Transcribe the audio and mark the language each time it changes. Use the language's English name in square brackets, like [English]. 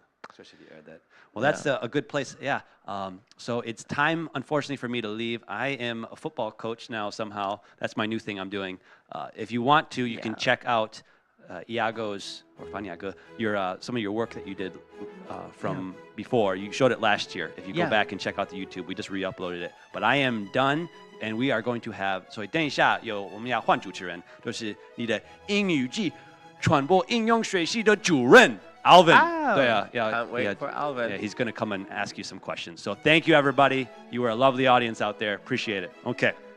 [English] Especially if you add that. Well, that's a good place. Yeah. So it's time, unfortunately, for me to leave. I am a football coach now somehow. That's my new thing I'm doing. If you want to, you can check out Iago's, or Iago, some of your work that you did from before. You showed it last year. If you go back and check out the YouTube, we just re-uploaded it. But I am done. And we are going to have, [Chinese] 所以等一下我们要换主持人，就是你的英语暨传播应用学系的主任 Alvin. 对啊 [English] Can't wait for Alvin. Yeah, he's going to come and ask you some questions. So thank you, everybody. You were a lovely audience out there. Appreciate it. Okay.